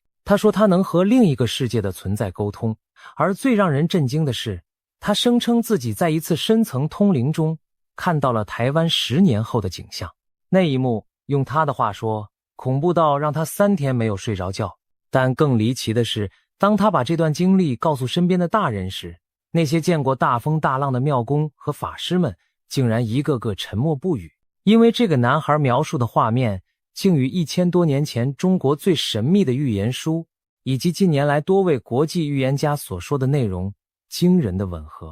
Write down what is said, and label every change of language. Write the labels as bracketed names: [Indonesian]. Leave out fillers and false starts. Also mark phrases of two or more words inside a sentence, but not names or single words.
[Chinese] 他說他能和另一個世界的存在溝通，而最讓人震驚的是，他聲稱自己在一次深層通靈中看到了台灣10年後的景象。那一幕，用他的話說，恐怖到讓他3天沒有睡着覺。但更離奇的是，當他把這段經歷告訴身邊的大人時，那些見過大風大浪的廟公和法師們竟然一個個沉默不語，因為這個男孩描述的畫面竟與1000多年前中國最神秘的預言書以及近年來多位國際預言家所說的內容驚人的吻合。